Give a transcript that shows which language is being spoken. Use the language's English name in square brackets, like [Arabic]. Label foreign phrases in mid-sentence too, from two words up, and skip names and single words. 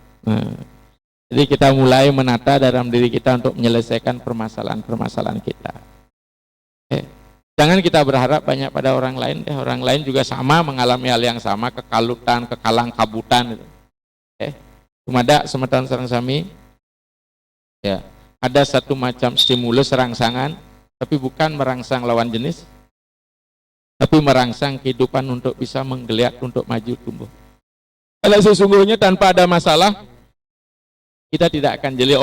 [Indonesian] Nah, jadi kita mulai menata dalam diri kita untuk menyelesaikan permasalahan-permasalahan kita. Jangan kita berharap banyak pada orang lain, orang lain juga sama mengalami hal yang sama, kekalutan, kekalang kabutan. Gitu. Cuma ada [Balinese] semeton sareng sami. [Indonesian] Ya, ada satu macam stimulus rangsangan, tapi bukan merangsang lawan jenis, tapi merangsang kehidupan untuk bisa menggeliat, untuk maju tumbuh. Kalau sesungguhnya tanpa ada masalah, kita tidak akan jeli.